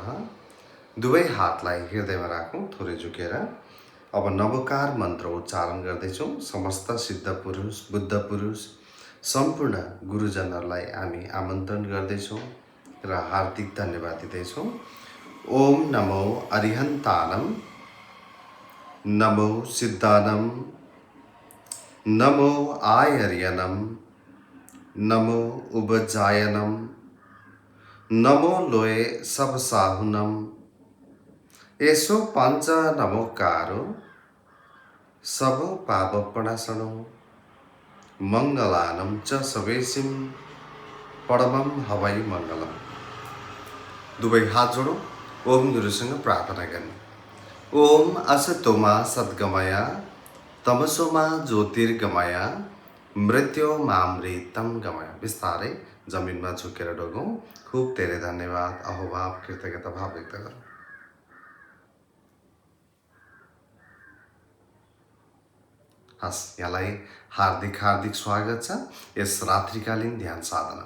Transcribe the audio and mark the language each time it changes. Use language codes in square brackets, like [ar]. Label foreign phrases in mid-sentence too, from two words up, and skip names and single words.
[ne] दुवै हातलाई हृदयमा राखौँ, थोरै झुकेर। अब नवकार मन्त्र उच्चारण गर्दैछौँ। समस्त सिद्ध पुरुष, बुद्ध पुरुष, सम्पूर्ण गुरुजनहरूलाई हामी आमन्त्रण गर्दैछौँ र हार्दिक धन्यवाद दिँदैछौँ। [pra] ओम नमो अरिहन्तानम, नमो सिद्धानम, नमो आयर्यनम, नमो उपजायनम, नमो लोये सब साहुनम, एसो पंच नमोकारो सब पापप्रणाशनो, मंगलानम च सवेसिम परमम हवै मंगलम। [ne] दुवै हात जोडौँ। ओम गुरुसँग प्रार्थना गर्ने। [sa] ओम असतोमा सद्गमय, तमसोमा ज्योतिर्गमय, मृत्योमामृतं गमय। [ne] बिस्तारै जमिनमा झुकेर डोगौँ। खूब धेरै धन्यवाद, अहोभाव, कृतज्ञता भाव व्यक्त गरौँ। हस्, यहाँलाई हार्दिक हार्दिक स्वागत छ यस रात्रिकालीन ध्यान साधनामा।